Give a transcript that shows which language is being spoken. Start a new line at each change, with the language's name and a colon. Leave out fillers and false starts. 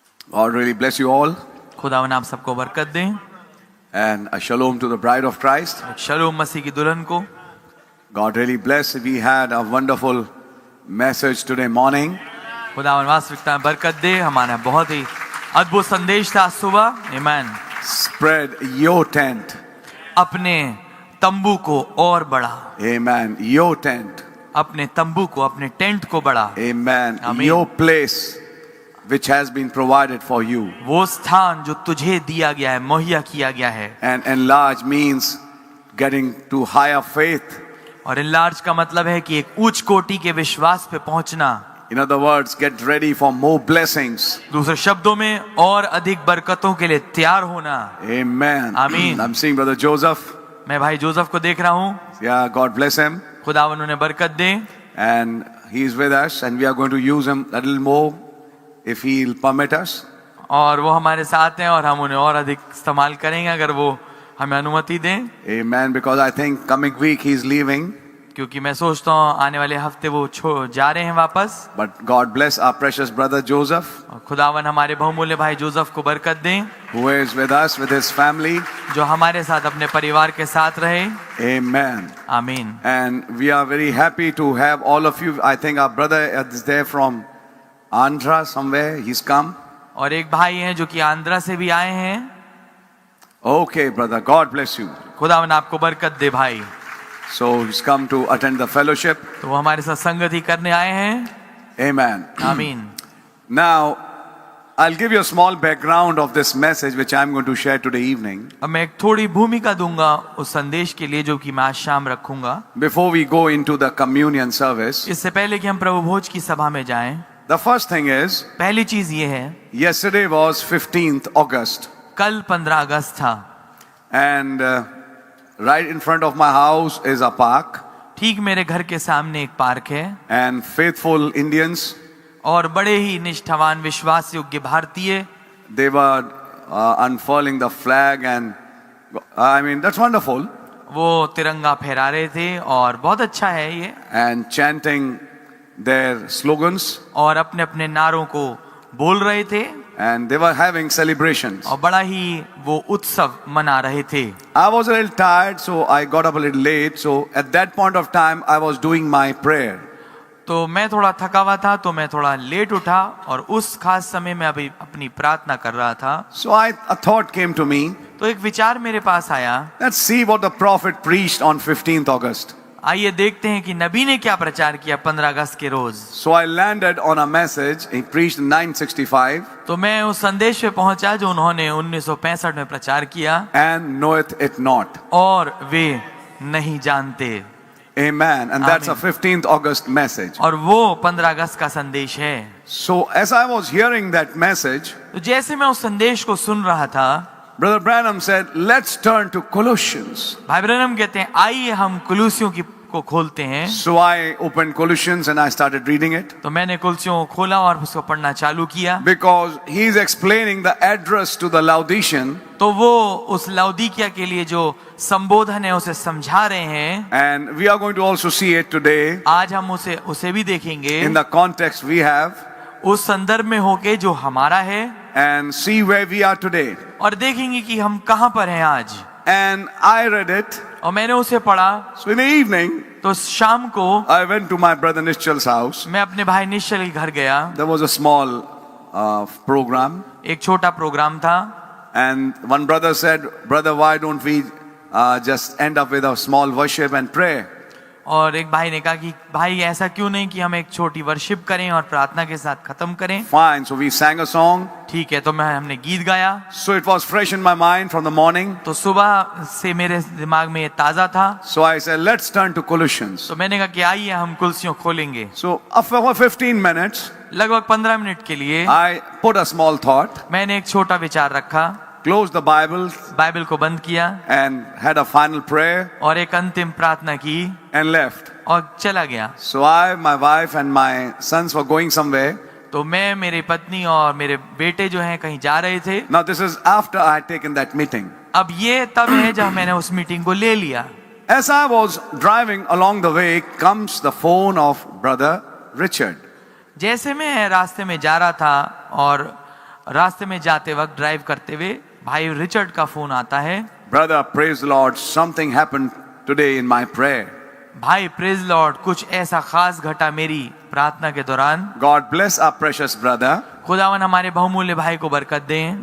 English: God really bless you all.
Hindi: खुदावन आप सबको बरकत दें.
English: And a shalom to the bride of Christ.
Hindi: शलोम मसीह की दुल्हन को.
English: God really bless. We had a wonderful message today morning.
Hindi: खुदावन वास्तविकता में बरकत दे. हमारा बहुत ही अद्भुत संदेश था सुबह.
English: Amen. Spread your tent.
Hindi: अपने तंबू को और बढ़ा.
English: Amen. Your tent.
Hindi: अपने तंबू को, अपने टेंट को बढ़ा.
English: Amen. Amen. Your place which has been provided for you.
Hindi: वो स्थान जो तुझे दिया गया है, मुहैया किया गया है.
English: And enlarge means getting to higher faith.
Hindi: और enlarge का मतलब है कि एक उच्च कोटि के विश्वास पे पहुंचना.
English: In other words, get ready for more blessings.
Hindi: दूसरे शब्दों में और अधिक बरकतों के लिए तैयार होना.
English: Amen. Amen. I'm seeing Brother Joseph.
Hindi: मैं भाई जोसेफ को देख रहा हूँ.
English: Yeah, God bless him.
Hindi: खुदावन उन्हें बरकत दे.
English: And he is with us and we are going to use him a little more if he'll permit us.
Hindi: और वो हमारे साथ हैं और हम उन्हें और अधिक इस्तेमाल करेंगे अगर वो हमें अनुमति दें.
English: Amen. Because I think coming week he's leaving.
Hindi: क्योंकि मैं सोचता हूँ आने वाले हफ्ते वो जा रहे हैं वापस.
English: But God bless our precious brother Joseph.
Hindi: और खुदावन हमारे बहुमूल्य भाई जोसेफ को बरकत दें.
English: Who is with us with his family.
Hindi: जो हमारे साथ अपने परिवार के साथ रहे.
English: Amen.
Hindi: आमीन.
English: And we are very happy to have all of you. I think our brother is there from Andhra somewhere. He's come.
Hindi: और एक भाई हैं जो कि आंध्रा से भी आए हैं.
English: Okay, brother. God bless you.
Hindi: खुदावन आपको बरकत दे भाई.
English: So he's come to attend the fellowship.
Hindi: तो वो हमारे साथ संगति करने आए हैं.
English: Amen.
Hindi: आमीन.
English: Now, I'll give you a small background of this message which I'm going to share today evening.
Hindi: अब मैं एक थोड़ी भूमिका दूंगा उस संदेश के लिए जो कि मैं आज शाम रखूंगा.
English: Before we go into the communion service.
Hindi: इससे पहले कि हम प्रभु भोज की सभा में जाएं.
English: The first thing is.
Hindi: पहली चीज ये है.
English: Yesterday was 15th August.
Hindi: कल 15 अगस्त था.
English: And right in front of my house is a park.
Hindi: ठीक मेरे घर के सामने एक पार्क है.
English: And faithful Indians.
Hindi: और बड़े ही निष्ठावान विश्वास योग्य भारतीय.
English: They were unfurling the flag and I mean that's wonderful.
Hindi: वो तिरंगा फहरा रहे थे और बहुत अच्छा है ये.
English: And chanting their slogans.
Hindi: और अपने अपने नारों को बोल रहे थे.
English: And they were having celebrations.
Hindi: और बड़ा ही वो उत्सव मना रहे थे.
English: I was a little tired, so I got up a little late. So at that point of time, I was doing my prayer.
Hindi: तो मैं थोड़ा थका हुआ था तो मैं थोड़ा लेट उठा और उस खास समय में अभी अपनी प्रार्थना कर रहा था.
English: So a thought came to me.
Hindi: तो एक विचार मेरे पास आया.
English: Let's see what the prophet preached on 15th August.
Hindi: आइए देखते हैं कि नबी ने क्या प्रचार किया 15 अगस्त के रोज.
English: So I landed on a message. He preached in 965.
Hindi: तो मैं उस संदेश पे पहुंचा जो उन्होंने 1965 में प्रचार किया.
English: And knoweth it not.
Hindi: और वे नहीं जानते.
English: Amen. And that's a 15th August message.
Hindi: और वो 15 अगस्त का संदेश है.
English: So as I was hearing that message,
Hindi: तो जैसे मैं उस संदेश को सुन रहा था,
English: Brother Branham said, let's turn to Colossians.
Hindi: भाई ब्रैनम कहते हैं आइए हम कुलुसियों को खोलते हैं.
English: So I opened Colossians and I started reading it.
Hindi: तो मैंने कुलुसियों को खोला और उसको पढ़ना चालू किया.
English: Because he is explaining the address to the Laodicean.
Hindi: तो वो उस लाउदीकिया के लिए जो संबोधन है उसे समझा रहे हैं.
English: And we are going to also see it today.
Hindi: आज हम उसे भी देखेंगे.
English: In the context we have.
Hindi: उस संदर्भ में होके जो हमारा है.
English: And see where we are today.
Hindi: और देखेंगे कि हम कहाँ पर हैं आज.
English: And I read it.
Hindi: और मैंने उसे पढ़ा.
English: So in the evening,
Hindi: तो शाम को
English: I went to my brother Nischal's house.
Hindi: मैं अपने भाई निश्चल के घर गया.
English: There was a small program.
Hindi: एक छोटा प्रोग्राम था.
English: And one brother said, brother, why don't we just end up with a small worship and pray?
Hindi: और एक भाई ने कहा कि भाई ऐसा क्यों नहीं कि हम एक छोटी वर्शिप करें और प्रार्थना के साथ खत्म करें.
English: Fine. So we sang a song.
Hindi: ठीक है. तो हमने गीत गाया.
English: So it was fresh in my mind from the morning.
Hindi: तो सुबह से मेरे दिमाग में ये ताजा था.
English: So I said, let's turn to Colossians.
Hindi: तो मैंने कहा कि आइए हम कुलसियों खोलेंगे.
English: So for 15 minutes,
Hindi: लगभग 15 मिनट के लिए
English: I put a small thought.
Hindi: मैंने एक छोटा विचार रखा.
English: closed the Bible,
Hindi: बाइबल को बंद किया
English: and had a final prayer
Hindi: और एक अंतिम प्रार्थना की
English: and left.
Hindi: और चला गया।
English: So I, my wife, and my sons were going somewhere.
Hindi: तो मैं, मेरी पत्नी और मेरे बेटे जो हैं कहीं जा रहे थे।
English: Now this is after I had taken that meeting.
Hindi: अब ये तब है जब मैंने उस मीटिंग को ले लिया।
English: As I was driving along the way, comes the phone of Brother Richard.
Hindi: जैसे मैं रास्ते में जा रहा था और रास्ते में जाते वक्त ड्राइव करते हुए भाई रिचर्ड का फोन आता है।
English: Brother, praise the Lord, something happened today in my prayer.
Hindi: भाई
English: praise lord,
Hindi: कुछ ऐसा खास घटा मेरी प्रार्थना के दौरान।
English: God bless our precious brother,
Hindi: खुदावन हमारे बहुमूल्य भाई को बरकत दें,